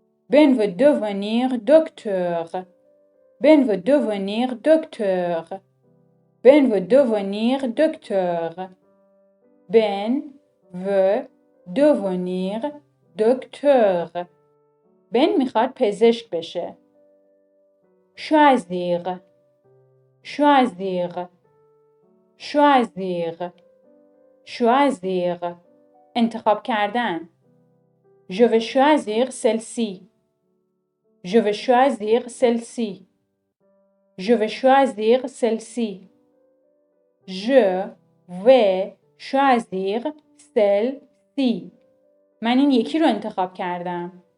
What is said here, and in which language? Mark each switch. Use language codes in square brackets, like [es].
[fr] Ben veut devenir docteur. Ben veut devenir docteur. Ben veut devenir docteur. Ben veut devenir docteur. [fa] Ben میخواد پزشک بشه. [fr] Choisir. Choisir. Choisir. Choisir. [fa] انتخاب کردن. [fr] Je vais choisir celle-ci. Je vais choisir celle-ci. Je vais choisir celle-ci. Je vais choisir celle-ci. [fa] من این یکی رو انتخاب کردم.